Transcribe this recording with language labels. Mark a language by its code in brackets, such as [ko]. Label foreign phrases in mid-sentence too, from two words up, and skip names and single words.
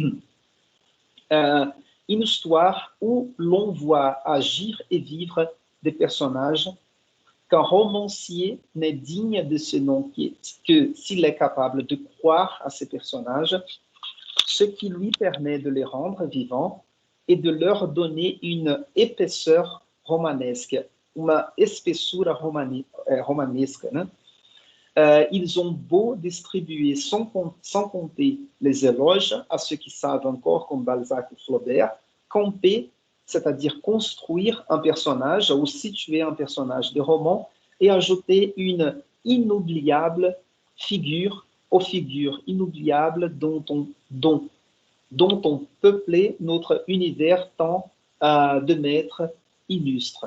[fr] Une histoire où l'on voit agir et vivre des personnages qu'un romancier n'est digne de ce nom que s'il est capable de croire à ces personnages, ce qui lui permet de les rendre vivants et de leur donner une épaisseur romanesque, [pt] uma espessura romanesca, né? [fr] Ils ont beau distribuer sans compter les éloges à ceux qui savent encore, comme Balzac ou Flaubert, camper, c'est-à-dire construire un personnage ou situer un personnage de roman et ajouter une inoubliable figure aux figures inoubliables dont on peuplait notre univers tant de maîtres illustres.